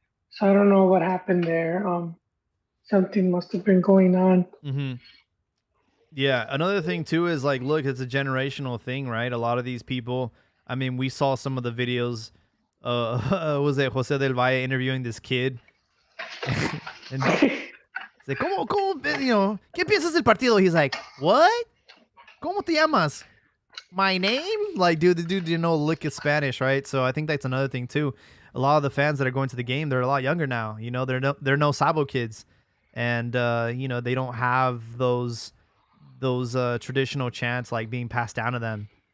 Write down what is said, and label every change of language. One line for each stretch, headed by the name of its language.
English: So I don't know what happened there. Something must have been going on. Mm-hmm. Yeah, another thing too is like, look, it's a generational thing, right? A lot of these people. I mean, we saw some of the videos. Was it Jose del Valle interviewing this kid? And say,
Spanish: ¿cómo, qué piensas del partido?
English: He's like, what?
Spanish: ¿Cómo te llamas?
English: My name? Like, dude, the dude didn't know lick of Spanish, right? So I think that's another thing too. A lot of the fans that are going to the game, they're a lot younger now. They're no Sabo kids, and they don't have those traditional chants like being passed down to them.